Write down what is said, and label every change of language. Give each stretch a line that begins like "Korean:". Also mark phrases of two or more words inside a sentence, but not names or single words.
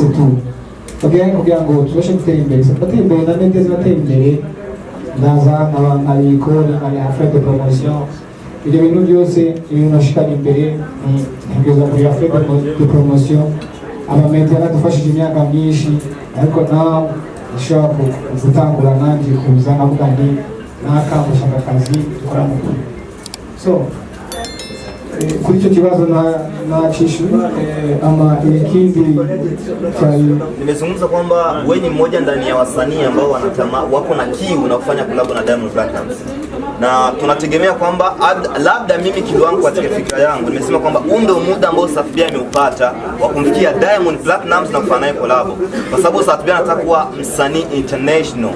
Rundi: tu kugira ngo tubashe gutera imbere tugatera imbere na media zibatera imbere ndaza nkabikora nkari
French: affaire de promotion
Rundi: ibyo bintu byose ibintu nashikana imbere ntigeza muri
French: affaire de promotion
Rundi: abamedia badufashije imyaka myinshi ariko nawe ushobora gutangura nanjye kuza navuga nti nakamushaka akazi dukora mu kuri so kuri icyo kibazo nacishuye ikindi
Swahili: nimezungumza kwamba wewe ni mmoja ndani ya wasanii ambao wako na kiu na kufanya collab na Diamond Platnumz, na tunategemea kwamba labda mimi kiwango katika fikra yangu nimesema kwamba ndio muda ambao Safi ameupata wa kumfikia Diamond Platnumz na kufanya naye collab, kwa sababu Safi anataka kuwa msanii international.